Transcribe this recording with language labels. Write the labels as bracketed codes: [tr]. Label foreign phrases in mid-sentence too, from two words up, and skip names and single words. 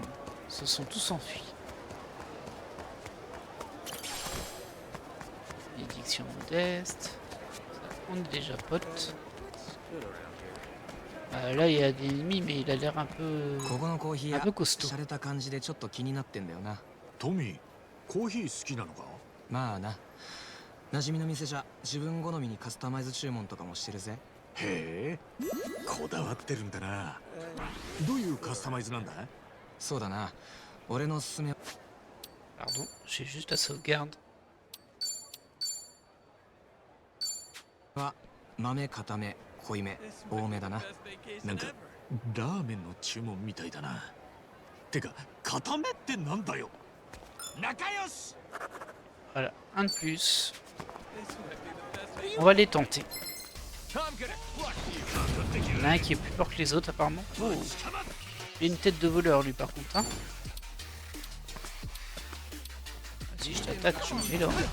[fr] Ils se sont tous enfuis. Bénédiction modeste. On est déjà potes. Là il y a des ennemis mais il a l'air un peu costaud. [ja] トミー、コーヒー好きなのか？まあな。馴染みの店じゃ自分好みにカスタマイズ注文とかもしてるぜ。へえ、こだわってるんだな。どういうカスタマイズなんだ？そうだな。俺のおすすめ。 [fr] Pardon, j'ai juste la sauvegarde. [ja] は豆固め、 濃いめ多めだな。なんかラーメンの注文みたいだな。てか固めってなんだよ。仲良し。 [fr] Voilà, un de plus. On va les tenter. Il y en a un qui est plus fort que les autres apparemment. Oh. Il a une tête de voleur lui par contre. Hein. Vas-y, je t'attaque, je me mets là.